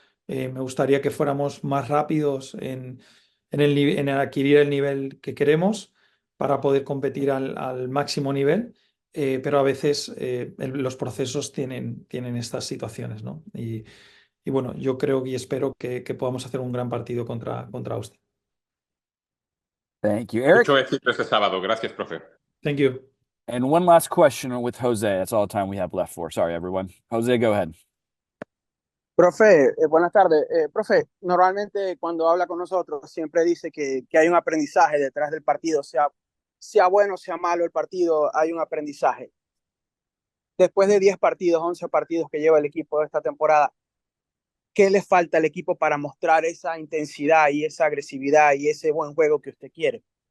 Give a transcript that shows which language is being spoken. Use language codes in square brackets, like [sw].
[es] Me gustaría que fuéramos más rápidos en adquirir el nivel que queremos para poder competir al máximo nivel. Pero a veces los procesos tienen estas situaciones, ¿no? Y bueno, yo creo y espero que podamos hacer un gran partido contra Austria. [en] Thank you, Eric. [es] Mucho éxito este sábado. Gracias, profe. [en] Thank you. And one last question with Jose. That's all the time we have left for. Sorry, everyone. Jose, go ahead. [es] Profe, buenas tardes. Profe, normalmente cuando habla con nosotros siempre dice que hay un aprendizaje detrás del partido, sea bueno, sea malo el partido, hay un aprendizaje. Después de 10 partidos, 11 partidos que lleva el equipo de esta temporada, ¿qué le falta al equipo para mostrar esa intensidad y esa agresividad y ese buen juego que usted quiere?